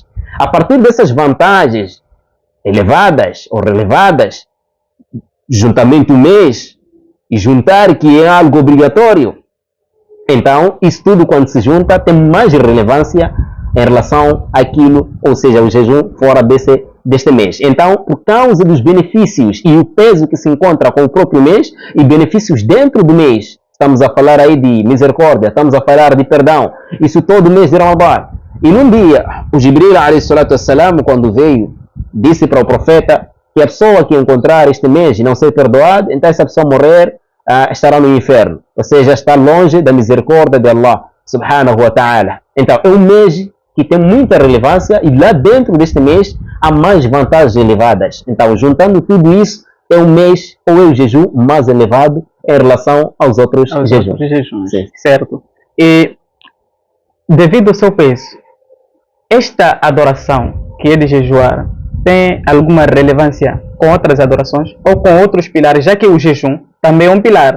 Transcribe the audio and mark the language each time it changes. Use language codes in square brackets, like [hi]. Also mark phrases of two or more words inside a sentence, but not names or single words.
[pt] A partir dessas vantagens elevadas ou relevadas, juntamente o mês e juntar que é algo obrigatório, então isso tudo quando se junta tem mais relevância em relação àquilo, ou seja, o jejum fora deste mês. Então, por causa dos benefícios e o peso que se encontra com o próprio mês e benefícios dentro do mês, estamos a falar aí de misericórdia, estamos a falar de perdão, isso todo mês de Ramadã. E num dia, o Jibril [ar] عليه الصلاة والسلام, [pt] quando veio, disse para o profeta que a pessoa que encontrar este mês e não ser perdoada, então essa pessoa morrer estará no inferno, ou seja, está longe da misericórdia de Allah [ar] سبحانه وتعالى. [pt] Então é um mês que tem muita relevância e lá dentro deste mês há mais vantagens elevadas. Então, juntando tudo isso, é um mês ou é o jejum mais elevado em relação aos outros jejuns. Certo. E devido ao seu peso, esta adoração que é de jejuar tem alguma relevância com outras adorações ou com outros pilares, já que o jejum também é um pilar.